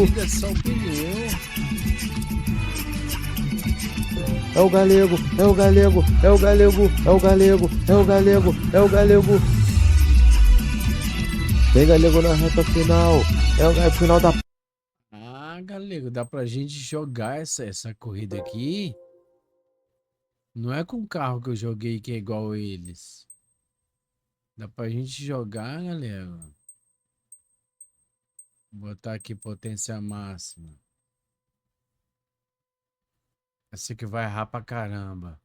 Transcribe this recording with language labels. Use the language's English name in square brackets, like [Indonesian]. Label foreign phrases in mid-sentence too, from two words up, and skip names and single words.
[Portuguese] Fica só o pneu. É o Galego, é o Galego, é o Galego, é o Galego, é o Galego, é o Galego. Vem, Galego, na reta final. É o final da... Ah, Galego, dá pra gente jogar essa corrida aqui. Não é com o carro que eu joguei que é igual a eles. Dá pra gente jogar, galera. Vou botar aqui potência máxima. Essa aqui vai errar pra caramba.